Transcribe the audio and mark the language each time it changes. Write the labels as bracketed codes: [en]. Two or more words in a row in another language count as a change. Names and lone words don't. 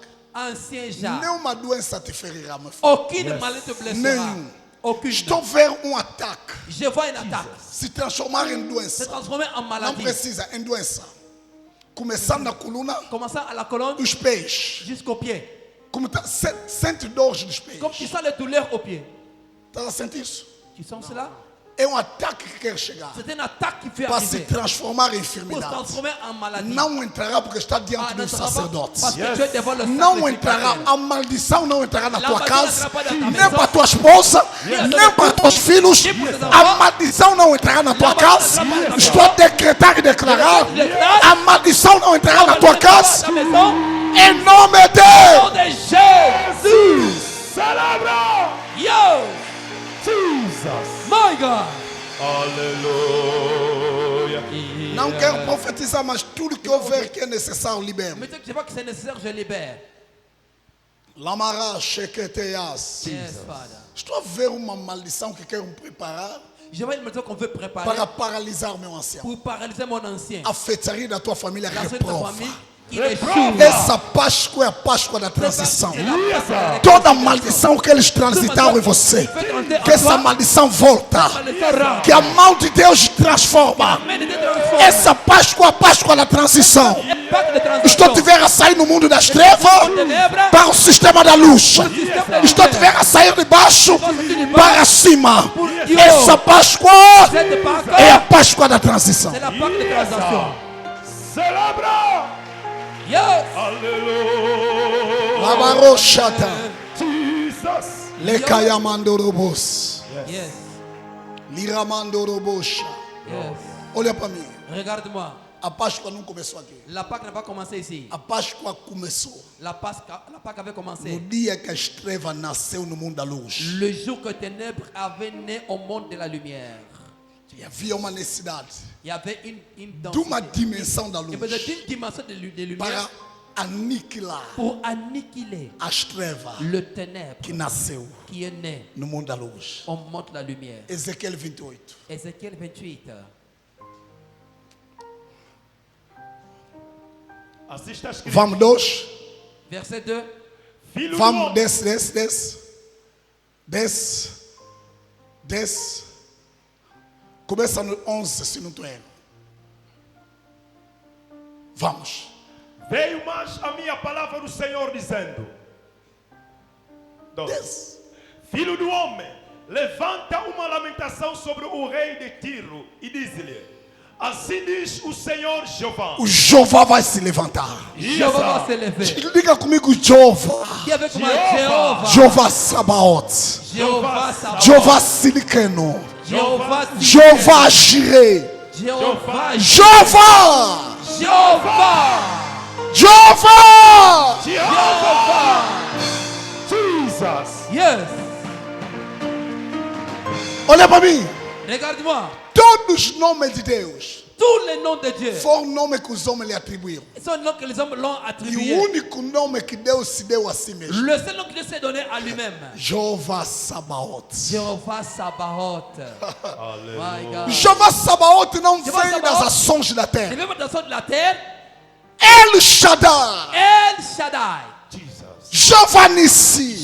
[fr] Ancien Jacques, [pt] nenhuma doença te ferirá, meu filho. [fr] aucune maladie te blessera. [pt] Nenhum. [fr] Aucune. [pt] Estou vendo ataque [fr] Je vois une attaque [pt] se transformar em [fr] se [pt] doença. [fr] transformer en [pt] Não [fr] maladie. [pt] precisa, em doença. Começando na coluna, [fr] Commençant à la colonne [pt] dos pés. [fr] jusqu'au pied. [pt] Como tá, sente dores dos pés. [fr] Comme tu sens les douleurs au pied. [pt] Está a sentir isso? [fr] Tu sens cela? [pt] É ataque que quer chegar [fr] C'est une attaque qui fait [pt] para se [fr] arriver. [pt] transformar em [fr] Pour se [pt] enfermidade. [fr] transformer en maladie. [pt] Não entrará porque está diante Ah, do [fr] n'entrera pas [pt] sacerdote. [fr] parce que tu es devant le [pt] Não entrará, [fr] sacrificateur. [pt] a maldição não entrará na [fr] La [pt] tua maldição casa, entrará para a tua nem [fr] maison. [pt] para tua esposa, nem para teus filhos. A maldição não entrará na tua casa. Estou a decretar e declarar: a maldição não entrará na tua casa. [fr] Ta maison, [pt] Em nome [fr] au nom [pt] de [fr] de Jésus. [pt] Celebra! Yo! Jesus! [en] My God! [pt] Aleluia! Não quero profetizar, mas tudo que houver que é necessário, libera. [fr] Mais tu vois que c'est nécessaire, je libère. Lamara Sheketeyas. [en] Yes, Father. [pt] Estou a ver uma maldição que quero preparar [fr] Je vois une maison qu'on veut préparer [pt] para paralisar o meu ancião. [fr] pour paralyser mon ancien. [pt] A feitiçaria da tua família [fr] La suite de ta [pt] reprova. [fr] famille, il échoue. [pt] Essa Páscoa é a Páscoa da transição. [fr] C'est la Pâque de la [pt] Toda maldição que eles transitaram em você, que essa maldição volta, [fr] réconciliation. [pt] que a mão de Deus transforma. [fr] Amen. Il te transforme. [pt] Essa Páscoa é a Páscoa da transição. [fr] Pâque de [pt] Estou a te [fr] transition. [pt] ver a sair no mundo das trevas [fr] Ténèbres, [pt] para o sistema da luz. Estou a te ver a sair de baixo para cima. Essa Páscoa [fr] cette Pâque, [pt] é a Páscoa da transição. [fr] c'est la Pâque de transition. [pt] Celebra! [en] Yes! [pt] Aleluia! Labaroshata, Jesus! lekayamandorobos, [en] Yes. liramandorobosha. Yes. [pt] Olha para mim. [fr] Regarde-moi. [pt] A Páscoa não começou aqui. [fr] La Pâque n'a pas commencé ici. [pt] A Páscoa começou [fr] La Pâque avait [pt] no [fr] commencé [pt] dia que a estrela nasceu no mundo da luz. [fr] le jour que ténèbres avaient né au monde de la lumière. [pt] E havia uma necessidade [fr] Il y avait une [pt] de uma [fr] densité. [pt] dimensão da [fr] Il y [pt] luz [fr] avait une dimension de lumière [pt] para aniquilar [fr] pour annihiler [pt] a estrela [fr] le ténèbre [pt] que nasceu [fr] qui est né [pt] no mundo da luz. [fr] au monde de la lumière. [pt] Ezequiel 28. [fr] Ézéchiel 28. [pt] Assim está escrito. Vamos, 2. [fr] Verset 2. [pt] Filho do Vamos, homem. desce. Começa no 11, se não estou errado. Vamos. Veio mais a minha palavra do Senhor dizendo: Desce. Filho do homem, levanta uma lamentação sobre o rei de Tiro e diz-lhe: Assim diz o Senhor Jeová. O Jeová vai se levantar. [fr] Jéhovah va se lever. [pt] Diga comigo, Jeová. [fr] Qui avec moi? Jéhovah. [pt] Jeová Sabaoth. [fr] Jéhovah Sabaoth. [pt] Jeová Silicano. [fr] Jéhovah. [pt] Jeová Jireh. [fr] Jéhovah. [pt] Jeová. [fr] Jéhovah. [pt] Jeová. Jesus. [en] Yes. [pt] Olha para mim. [fr] Regarde-moi. [pt] Todos os nomes de Deus [fr] Tous les noms de Dieu [pt] foram nomes que os homens lhe atribuíram. [fr] sont les noms que les hommes l'ont [pt] E o [fr] attribué. [pt] único nome que Deus se deu a si mesmo. [fr] Le seul nom que Dieu s'est donné à lui-même. [pt] Jeová Sabaoth. [fr] Jéhovah Sabaoth. [en] My God. [pt] Jeová Sabaoth não Jeová vem das Sabaoth. ações da [fr] Les [pt] terra. [fr] mêmes nations de la terre. El Shaddai. El Shaddai. [pt] Jeová Nissi.